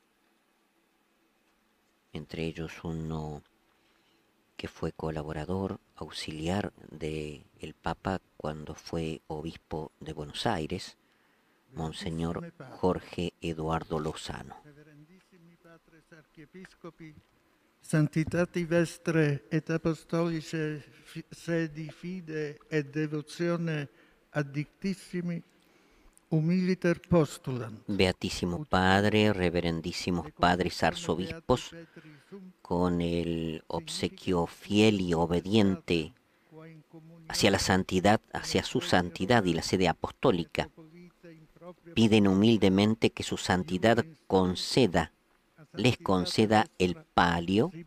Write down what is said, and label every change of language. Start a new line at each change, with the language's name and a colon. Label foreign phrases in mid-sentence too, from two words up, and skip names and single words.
Spanish: entre ellos uno que fue colaborador auxiliar del Papa cuando fue obispo de Buenos Aires, Monseñor Jorge Eduardo Lozano.
Latin: Santitati vestre et apostolice sedi fide et devotione addictissimi humiliter postulant.
Spanish: Beatísimo Padre, reverendísimos padres arzobispos, con el obsequio fiel y obediente hacia la santidad, hacia su santidad y la sede apostólica, piden humildemente que su santidad les conceda el palio